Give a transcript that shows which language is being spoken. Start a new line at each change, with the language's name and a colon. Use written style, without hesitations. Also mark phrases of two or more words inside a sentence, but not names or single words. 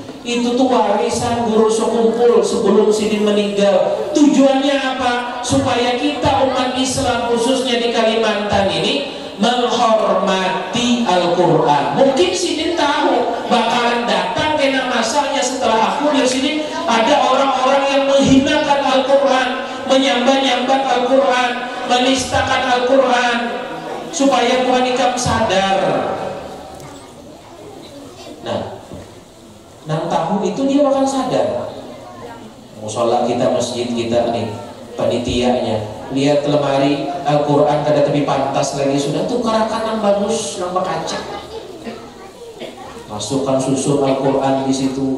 Banjar: Itu tuh warisan guru sekumpul sebelum Sidin meninggal. Tujuannya apa? Supaya kita umat Islam khususnya di Kalimantan ini menghormati Al-Quran. Mungkin Sidin tahu bakalan datang kena masanya setelah aku di sini ada orang-orang yang menghinakan Al-Quran, menyambat-nyambat Al-Quran, menistakan Al-Quran. supaya Tuhan ikam sadar. Nah, 6 tahun itu dia bakal sadar. Musola kita, masjid kita nih, panitianya lihat lemari Al-Quran kada tepi pantas lagi, sudah tuh karakan yang bagus, nampak kaca, masukkan susun Al-Quran di situ.